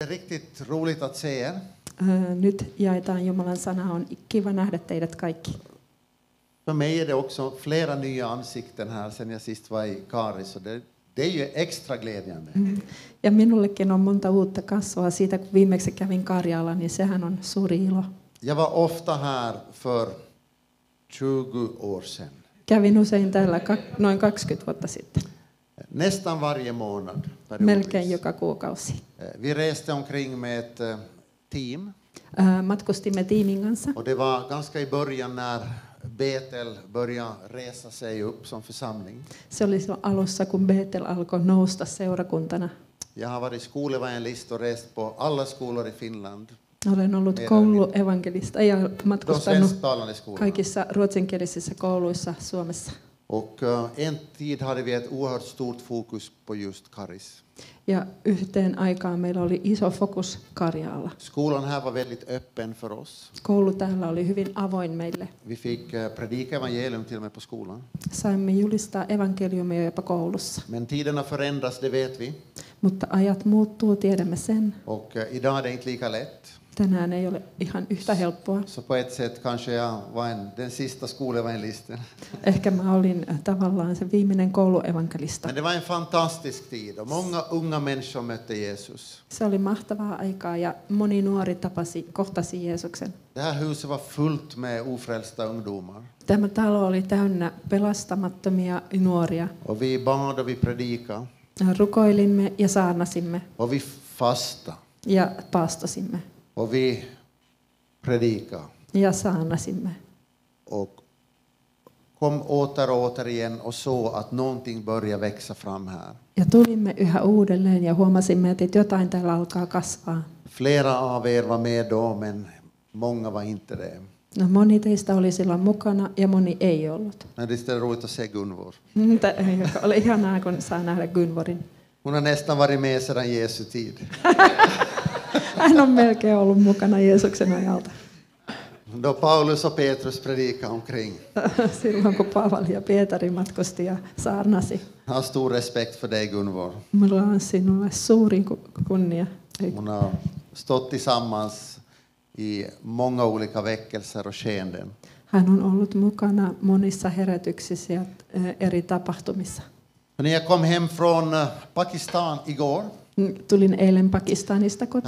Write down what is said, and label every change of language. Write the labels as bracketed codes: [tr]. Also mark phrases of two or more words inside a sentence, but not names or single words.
[sv] är riktigt roligt att se er. [fi] Nyt jaetaan Jumalan sana. On kiva nähdä teidät kaikki. [sv] För mig är det också flera nya ansikten här sen jag sist var i Karis. Så det är ju extra glädjande. [fi] Ja minullekin on monta uutta kasvoa siitä, kun viimeksi kävin Karjala, niin sehän on suuri ilo. [sv] Jag var ofta här för 20 år sedan. [fi] Kävin usein täällä noin 20 vuotta sitten. [sv] Nästan varje månad. [fi] Melkein joka kuukausi. [sv] Vi reste omkring med ett team. [fi] Matkustimme tiimin kanssa. [sv] Och det var ganska i början när Betel började resa sig upp som församling. [fi] Se oli silloin alussa, kun Betel alkoi nousta seurakuntana. [sv] Jag har varit skolevangelist och rest på alla skolor i Finland. [fi] Olen ollut kouluevankelista ja matkustanut kaikissa ruotsinkielisissä kouluissa Suomessa. [sv] Och en tid hade vi ett oerhört stort fokus på just Karis. [fi] Ja yhteen aikaan meillä oli iso fokus Karjaalla. [sv] Skolan här var väldigt öppen för oss. [fi] Koulu täällä oli hyvin avoin meille. [sv] Vi fick predika evangelium till och med på skolan. [fi] Saimme julistaa evankeliumia jopa koulussa. [sv] Men tiderna förändras, det vet vi. [fi] Mutta ajat muuttuu, tiedämme sen. [sv] Och idag är det inte lika lätt. [fi] Tänään ei ole ihan yhtä helppoa. [sv] Så på ett sätt kanske jag var den sista skolevangelisten. [fi] Ehkä mä olin tavallaan se viimeinen kouluevankelista. [sv] Men det var en fantastisk tid och många unga människor mötte Jesus. [fi] Se oli mahtavaa aikaa ja moni nuori kohtasi Jeesuksen. [sv] Det här huset var fullt med ofrälsta ungdomar. [fi] Tämä talo oli täynnä pelastamattomia nuoria. [sv] Och vi bad och vi predikade. [fi] Rukoilimme ja saarnasimme. [sv] Och vi fastade. [fi] Ja paastosimme. [sv] Och vi predikade. [fi] Ja saarnasimme. [sv] Och kom åter och åter igen och så att någonting börjar växa fram här. [fi] Ja tulimme yhä uudelleen ja huomasimme, että jotain täällä alkaa kasvaa. [sv] Flera av er var med då, men många var inte det. [fi] No, moni teistä oli silloin mukana ja moni ei ollut. [sv] Men det är roligt att se Gunvor. [fi] Oli ihanaa, kun saa nähdä Gunvorin. [sv] Hon har nästan varit med sedan Jesu tid. [fi] Hän on melkein ollut mukana Jeesuksen ajalta. [sv] Då Paulus och Petrus predikade omkring. [fi] Silloin kun Paavali ja Pietari matkusti ja saarnasi. [sv] Jag har stor respekt för dig, Gunvor. [fi] Minulla on sinulle suurin kunnia. [sv] Hon har stått tillsammans i många olika väckelser och skeenden. [fi] Hän on ollut mukana monissa herätyksissä ja eri tapahtumissa. [sv] När jag kom hem från Pakistan igår. [fi] Tulin eilen Pakistanista kotiin.